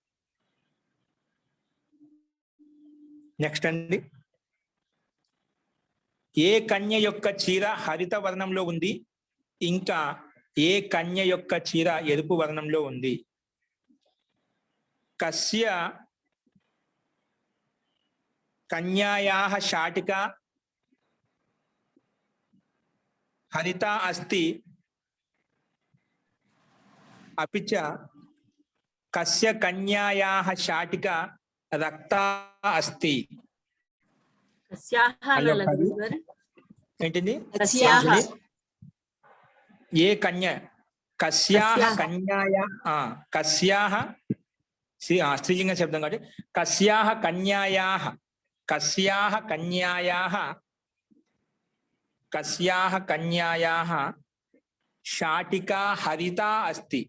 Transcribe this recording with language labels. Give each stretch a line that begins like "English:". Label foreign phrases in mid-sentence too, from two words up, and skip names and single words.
Telugu: నెక్స్ట్ అండి, ఏ కన్య యొక్క చీర హరిత వర్ణంలో ఉంది, ఇంకా ఏ కన్య యొక్క చీర ఎరుపు వర్ణంలో ఉంది.
Sanskrit: కస్య కన్యాయాః శాటికా హరిత అస్తి अपि च कस्य कन्यायाः शाटिका रक्ता अस्ति.
Telugu: ఏంటిది? ఏ కన్య
Sanskrit: కస్యాః కన్యాయా కస్యాః
Telugu: స్త్రీలింగ శబ్దం కాబట్టి
Sanskrit: కస్యాః కన్యాయాః కస్యాః కన్యాయాః శాటికా హరితా అస్తి.